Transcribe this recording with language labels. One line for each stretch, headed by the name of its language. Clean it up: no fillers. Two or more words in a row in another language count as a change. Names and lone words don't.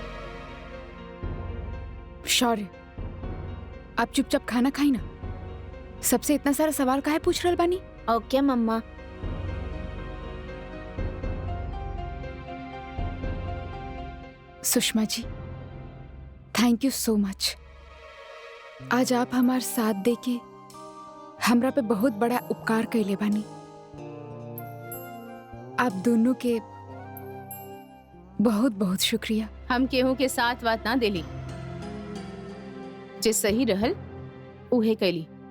Bhojpuri: शौर्य, आप चुपचाप खाना खाई ना। सबसे इतना सारा सवाल काहे पूछ रहल बानी?
English: OK mamma.
Bhojpuri: सुषमा जी,
English: Thank you so much.
Bhojpuri: आज आप हमार साथ देके हमरा पे बहुत बड़ा उपकार कैले बानी। आप दोनों के बहुत बहुत शुक्रिया। हम केहू के साथ बात ना देली, जे सही रहल उहे कैली।